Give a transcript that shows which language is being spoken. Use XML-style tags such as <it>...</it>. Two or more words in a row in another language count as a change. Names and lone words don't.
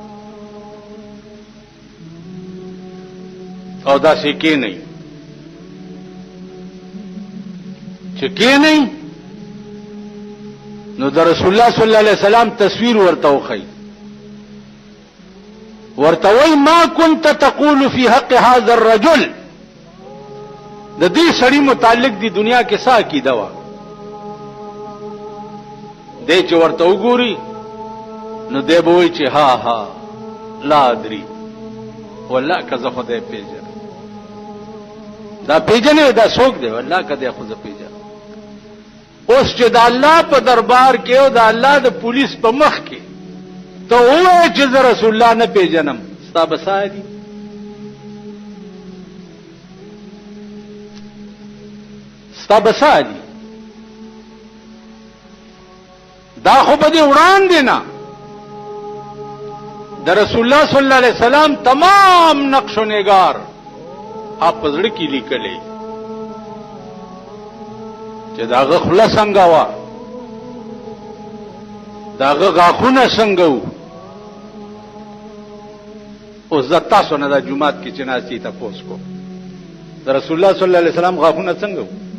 <ps>او داسې کېنئ چې کېنئ نو د رسول الله</ps> <ar>صلی الله علیه وسلم</ar> <ps>تصویر ورته وښیي،</ps> <ar>ورته وایي ما كنت تقول في حق هذا الرجل،</ar> <ps>د دې سړي متعلق دی دنیا کې څه عقیده وه، دی چې ورته وګوري نو دی به وایي چې ها ها</ps> <ar>لا ادري</ar> <ps>والله که زه خدای پیژنم، دا پیژنې دا څوک دی والله که دی خو زه پیژنم. اوس چې د الله په دربار کې او د الله د پولیس په مخ کې ته ووایې چې زه رسول الله نه پیژنم، ستا به څه دي؟ ستا به څه دي؟ دا خو به دې وړاندې نه د رسول الله</ps> <ar>صلی الله علیه وسلم</ar> <ps>تمام نقش و نگار آپ په زړه کې لیکلی چې د هغه خوله څنګه وه، د هغه غاښونه څنګه وو. اوس زه تاسو نه دا جومات کې چې ناستې تپوس کوم د رسول الله</ps> <ar>صلی الله علیه وسلم</ar> <ps>غاښونه څنګه وو؟</ps>